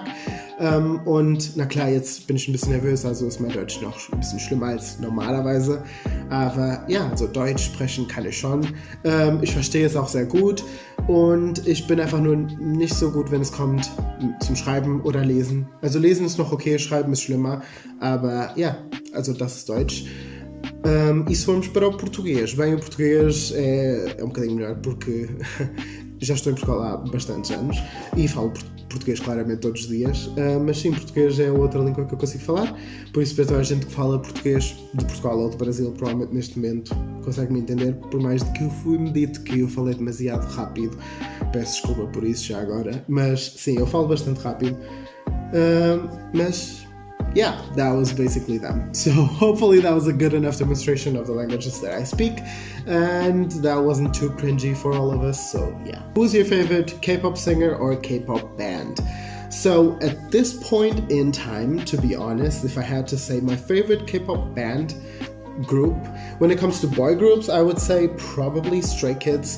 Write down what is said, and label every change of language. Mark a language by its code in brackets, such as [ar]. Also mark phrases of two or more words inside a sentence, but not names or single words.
[de] Und na klar, jetzt bin ich ein bisschen nervös, also ist mein Deutsch noch ein bisschen schlimmer als normalerweise. Aber ja, also Deutsch sprechen kann ich schon. Ich verstehe es auch sehr gut und ich bin einfach nur nicht so gut, wenn es kommt zum Schreiben oder Lesen. Also Lesen ist noch okay, Schreiben ist schlimmer, aber ja, also das ist Deutsch. [pt] E se formos para o português? Bem, o português é um bocadinho melhor porque já estou em Portugal há bastantes anos e falo português claramente todos os dias, mas sim, português é outra língua que eu consigo falar, por isso para toda a gente que fala português de Portugal ou do Brasil provavelmente neste momento consegue me entender, por mais de que eu fui-me dito que eu falei demasiado rápido. Peço desculpa por isso já agora, mas sim, eu falo bastante rápido, mas [en] yeah, that was basically them. So hopefully that was a good enough demonstration of the languages that I speak, and that wasn't too cringy for all of us, so yeah. Who's your favorite K-pop singer or K-pop band? So at this point in time, to be honest, if I had to say my favorite K-pop band group, when it comes to boy groups, I would say probably Stray Kids.